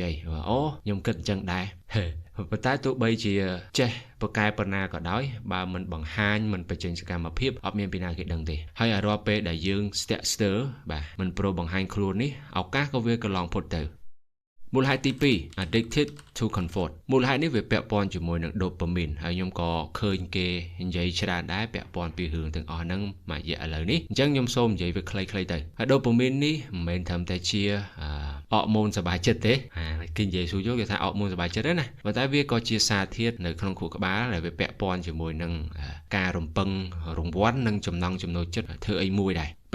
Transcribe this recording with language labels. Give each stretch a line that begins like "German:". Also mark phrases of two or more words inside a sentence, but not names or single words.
Khmer: យាយអូខ្ញុំគិតអញ្ចឹងដែរប៉ុន្តែទោះបីជាចេះប្រកែប៉ុណ្ណាក៏ដោយបើមិនបង្ហាញមិនបញ្ចេញសកម្មភាពអត់មានពីណាគេដឹងទេហើយរាល់ពេលដែលយើងស្ទា ក់ស្ទើរបាទមិនព្រមបង្ហាញខ្លួននេះឱកាសក៏វាកន្លងផុតទៅមូលហេតុទី2
English: addicted to comfort
Khmer: មូលហេតុនេះវាពាក់ព័ន្ធ ជាមួយនឹង dopamine ហើយខ្ញុំក៏ឃើញគេនិយាយច្រើនដែរពាក់ព័ន្ធពីរឿងទាំងអស់ហ្នឹងមួយរយៈឥឡូវនេះអញ្ចឹងខ្ញុំសូមនិយាយវាខ្លីៗទៅហើយ dopamine នេះមិនមែនត្រឹមតែជាអរម៉ូនសប្បាយចិត្តទេគេនិយាយសួរយកគេថាអរម៉ូនសប្បាយចិត្តទេណាប៉ុន្តែវាក៏ជាសារធាតុនៅក្នុងខួរក្បាលដែលវាពាក់ព័ន្ធជាមួយនឹងការរំពឹងរង្វាន់និងចំណង់ចំណូលចិត្តធ្វើអីមួយដែរពេល